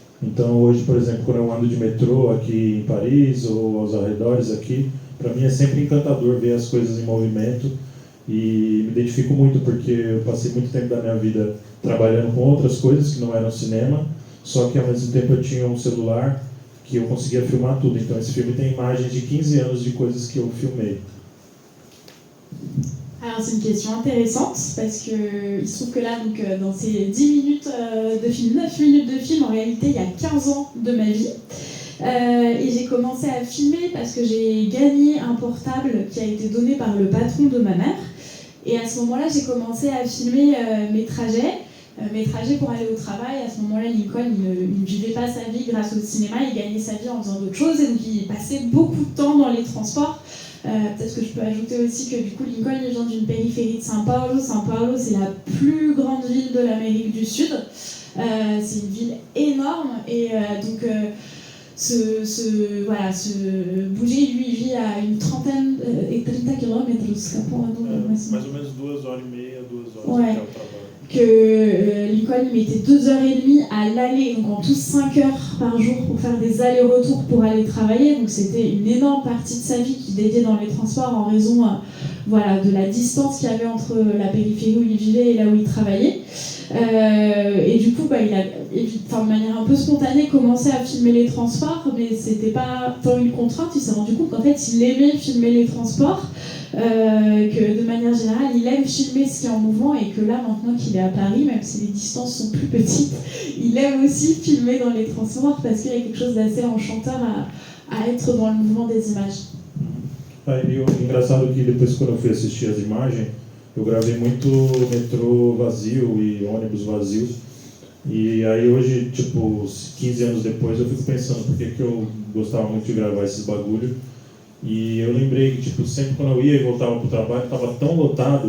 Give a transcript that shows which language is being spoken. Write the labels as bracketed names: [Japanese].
[Portuguese] Então hoje, por exemplo, quando eu ando de metrô aqui em Paris ou aos arredores aqui, para mim é sempre encantador ver as coisas em movimento e me identifico muito porque eu passei muito tempo da minha vida trabalhando com outras coisas que não eram cinema, só que ao mesmo tempo eu tinha um celular que eu conseguia filmar tudo. Então esse filme tem imagens de 15 anos de coisas que eu filmei. [French] Alors c'est une question intéressante parce que il se trouve que là donc dans ces 10 minutes de film, 9 minutes de film, en réalité il y a 15 ans de ma vie. Et j'ai commencé à filmer parce que j'ai gagné un portable qui a été donné par le patron de ma mère. Et à ce moment-là, j'ai commencé à filmer mes trajets pour aller au travail. À ce moment-là, Lincoln, il ne vivait pas sa vie grâce au cinéma, il gagnait sa vie en faisant d'autres choses. Et donc il passait beaucoup de temps dans les transports. Peut-être que je peux ajouter aussi que du coup Lincoln il vient d'une périphérie de São Paulo. São Paulo c'est la plus grande ville de l'Amérique du Sud. C'est une ville énorme et donc bouger, lui il vit à une trentaine et 30 quilomètres, [Portuguese] Mais ou menos 2 horas e meia, 2 horas [French] Ouais. [Portuguese] até o trabalho. [French] Que Lincoln mettait 2h30 à l'aller, donc en tout 5 heures par jour pour faire des allers-retours pour aller travailler. Donc c'était une énorme partie de sa vie qu'il dédiait dans les transports en raison de la distance qu'il y avait entre la périphérie où il vivait et là où il travaillait. Et du coup, il a, de manière un peu spontanée, commencé à filmer les transports, mais c'était pas tant une contrainte. Il s'est rendu compte qu'en fait, il aimait filmer les transports, que de manière générale, il aime filmer ce qui est en mouvement et que là, maintenant qu'il est à Paris, même si les distances sont plus petites, il aime aussi filmer dans les transports parce qu'il y a quelque chose d'assez enchanteur à être dans le mouvement des images. [Portuguese] E o engraçado é que depois, quando eu fui assistir as imagens, eu gravei muito metrô vazio e ônibus vazios. E aí hoje, 15 anos depois, eu fico pensando por que eu gostava muito de gravar esses bagulho. E eu lembrei que sempre quando eu ia e voltava para o trabalho, estava tão lotado.